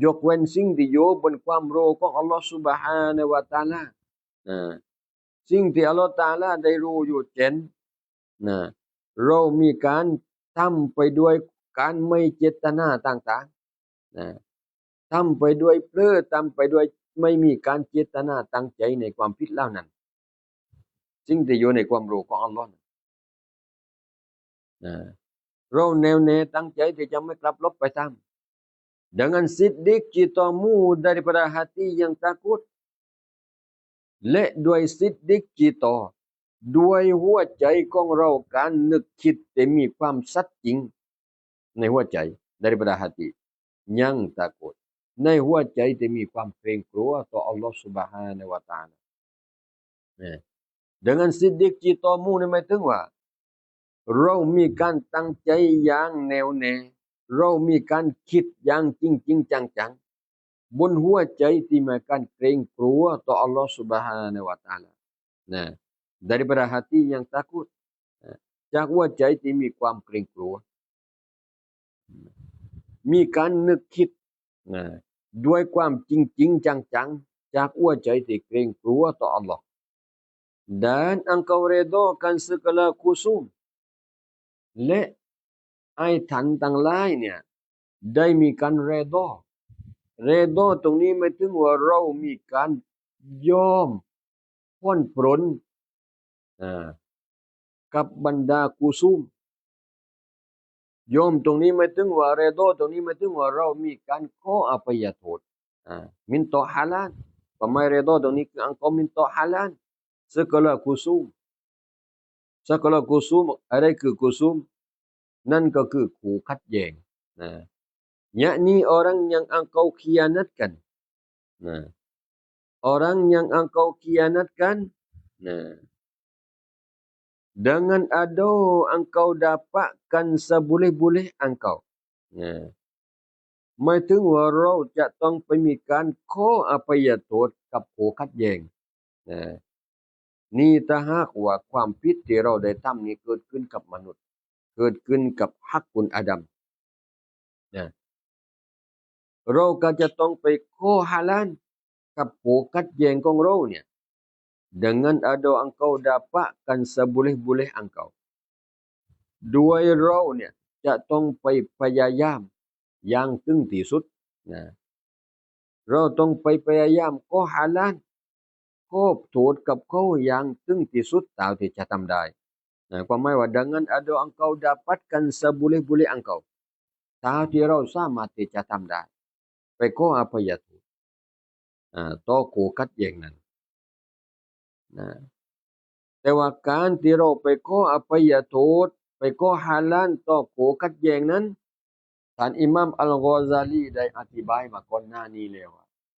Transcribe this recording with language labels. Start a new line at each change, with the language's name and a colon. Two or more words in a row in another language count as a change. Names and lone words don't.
Thai: กเว้นสิ่งที่อยู่บนความรู้ของอัลลอฮฺซุบฮานะฮูวะตะอาลาสิ่งที่อัลลอฮฺตะอาลาได้รู้อยู่เช่นเรามีการทำไปด้วยการไม่เจตนาต่างๆทำไปด้วยเพลิดทำไปด้วยไม่มีการเจตนาตั้งใจในความผิดเหล่านั้นสิ่งที่อยู่ในความรู้ของอัลลอฮ์ เราแน่วแน่ตั้งใจที่จะไม่กลับลบไปทำ
Malay: dengan siddiq citamu daripada hati yang takut
Thai: และด้วยซิดดิกจิตด้วยหัวใจของเราการนึกคิดแต่มีความสัตย์จริงในหัวใจ
Malay: daripada hati yang takut
Thai: ในหัวใจที่มีความเกรงกลัวต่ออัลลอฮฺ
Arabic: سبحانه وتعالى
Malay: dengan siddiq citamu
Thai: นี่หมายถึงว่าเรามีการตั้งใจอย่างแน่วแน่เรามีการคิดอย่างจริงๆจังๆบนหัวใจที่มีการเกรงกลัวต่ออัลลอฮฺ
Arabic: سبحانه وتعالى
Malay: daripada hati yang takut
Thai: จากหัวใจที่มีความเกรงกลัว มีการนึกคิดด้วยความจริงๆจังๆจากหัวใจที่เกรงกลัวต่ออัลลอฮ์
Malay: dan engkau redakan segala khusum
Thai: และไอ้ท่านทั้งหลายเนี่ยได้มีการ เรดอตรงนี้หมายถึงว่าเรามีการยอมผ่อนปรนอ่ากับบรรดากุซุมโยมตรงนี้ ไม่ถึงว่าเรโดตรงนี้ไม่ถึงว่าเรามีการขออภัยโทษ
Malay: minta halal pemai redha
Thai: tรงนี้คือ
Malay: engkau minta halal segala kusum segala kusum
Thai: อะไรคือ
Malay: kusum
Thai: นั่นก็คือคู่ขัดแย้งนะ
Malay: yakni orang yang engkau khianatkan nah orang yang engkau khianatkan nah dengan ada engkau dapatkan seboleh-boleh engkau
Thai: นะหมายถึงว่าเราจะต้องไปมีการขออภัยโทษกับคู่ขัดแย้งนะนี่ถ้าหากว่าความผิดที่เราได้ทำนี้เกิดขึ้นกับมนุษย์เกิ ดขึ้นกับฮักกุลอาดัมนะเราก็จะต้องไปขอฮาลาลกับคู่ขัดแย้งของเราเนี่ย
Malay: dengan ada engkau dapatkan seboleh-boleh engkau
Thai: ด้วยเรา เนี่ยจะต้องไปพยายามอย่างถึงที่สุดนะเราต้องไปพยายามขอฮาลาลขอโทษกับ เขาอย่างถึงที่สุดเท่าที่จะทำได้นะความหมายว่า
Malay: dengan ada engkau dapatkan seboleh-boleh engkau
Thai: เท่าที่เราสามารถที่จะทำได้ไปขออภัยโทษต่อคู่ขัดแย้งนั้นนะ แต่ว่าการที่เราไปขออภัยโทษไปขอฮาลาลต่อคู่ขัดแย้งนั้นท่านอิหม่ามอัลกอซาลีได้อธิบายมาก่อนหน้านี้แล้วว่า